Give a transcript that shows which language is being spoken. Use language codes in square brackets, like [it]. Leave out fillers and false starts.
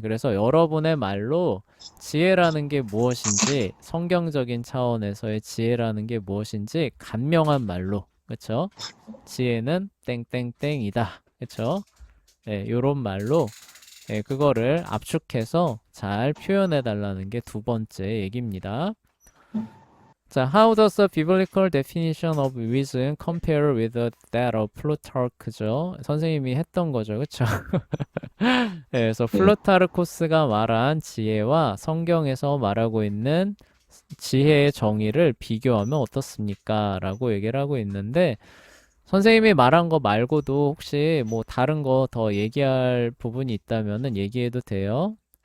[ko] 그래서 여러분의 말로 지혜라는 게 무엇인지, 성경적인 차원에서의 지혜라는 게 무엇인지 간명한 말로, 그쵸? 지혜는 땡땡땡이다. 그쵸? 요런 말로 그거를 압축해서 잘 표현해 달라는 게 두 번째 얘기입니다. [en] 자, how does the biblical definition of wisdom compare with that of Plutarch [ko] 죠? 선생님이 했던 거죠, 그쵸? 그래서 네, 플루타르코스가 말한 지혜와 성경에서 말하고 있는 지혜의 정의를 비교하면 어떻습니까? 라고 얘기를 하고 있는데 선생님이 말한 거 말고도 혹시 뭐 다른 거 더 얘기할 부분이 있다면은 얘기해도 돼요.